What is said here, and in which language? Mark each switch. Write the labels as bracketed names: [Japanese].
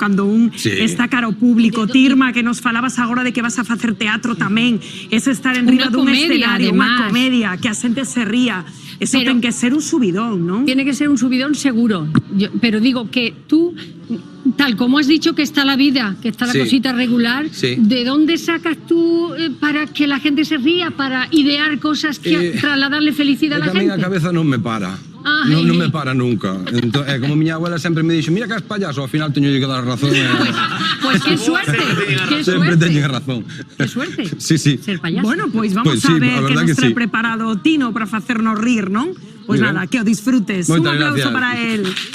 [Galician] Cando un está cara ao público, Tirma, que nos falabas agora de que vas a facer teatro tamén, ese estar en riba dun escenario, unha comedia, que a xente se ría, eso ten que ser un subidón, ¿no? [Spanish] Tiene que ser un subidón seguro, pero digo que tú, tal como has dicho que está la vida, que está la cosita regular, ¿de dónde sacas tú para que la gente se ría, para idear cosas que trasladarle felicidad a la gente? [Galician] A cabeza non me para. Non me para nunca. Como miña abuela sempre me dixo, mira que és payaso, ao final teño que dar razón. [Spanish] Pues qué suerte, [Galician] sempre teño razón. [Spanish] Qué suerte. Sí. Ser payaso. [Galician] Bueno, pois vamos a ver que nos trae preparado Tino para facernos rir, non? Pois nada, que o disfrutes. [Spanish] Un aplauso para él.